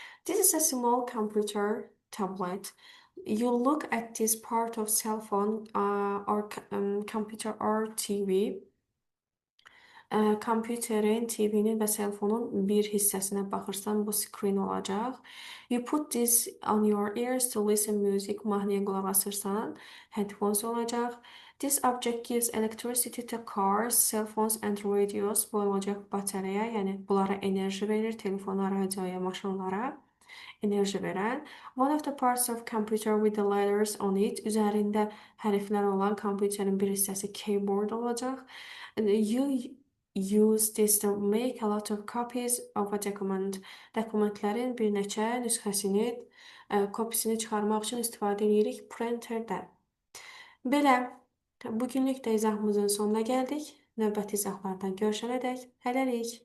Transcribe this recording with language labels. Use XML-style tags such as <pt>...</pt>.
<en>This is a small computer tablet. You look at this part of cell phone or computer or TV.</en> <az>Kompüterin, TV-nin və cell phone-un bir hissəsinə baxırsan, bu screen olacaq.</az> <en>You put this on your ears to listen music.</en> <az>Mahnıya qulaq asırsan, headphones olacaq.</az> <en>This object gives electricity to cars, cell phones and radios.</en> <az>Bu olacaq batareya, yəni bunlara enerji verir, telefona, radioya, maşınlara enerji verən.</az> <en>One of the parts of computer with the letters on it.</en> <az>Üzərində hərflər olan kompüterin bir hissəsi keyboard olacaq.</az> <en>You use this to make a lot of copies of a document.</en> <az>Dokumentlərin bir neçə nüsxəsini, kopisini çıxarmaq üçün istifadə edirik printerdən. Belə, bugünlük də izahımızın sonuna gəldik. Növbəti izahlarda görüşənədək hələlik.</az>